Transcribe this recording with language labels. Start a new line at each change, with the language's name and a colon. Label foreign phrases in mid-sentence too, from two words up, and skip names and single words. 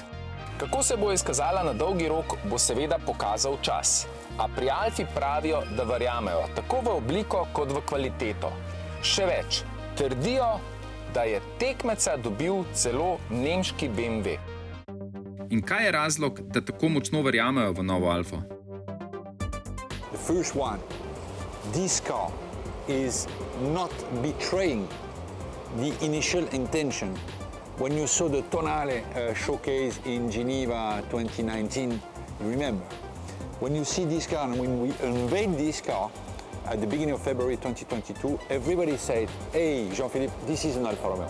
Slovenian: Kako se bo izkazala na dolgi rok, bo seveda pokazal čas. A pri Alfi pravijo, da verjamejo tako v obliko kot v kvaliteto. Še več, trdijo, da je tekmeca dobil celo nemški BMW. In kaj je razlog, da tako močno verjamejo v novo Alfo?
English: The first one. This car is not betraying the initial intention. When you saw the Tonale showcase in Geneva 2019, you remember. When you see this car and when we unveiled this car at the beginning of February 2022, everybody said, hey, Jean-Philippe, this is an Alfa Romeo.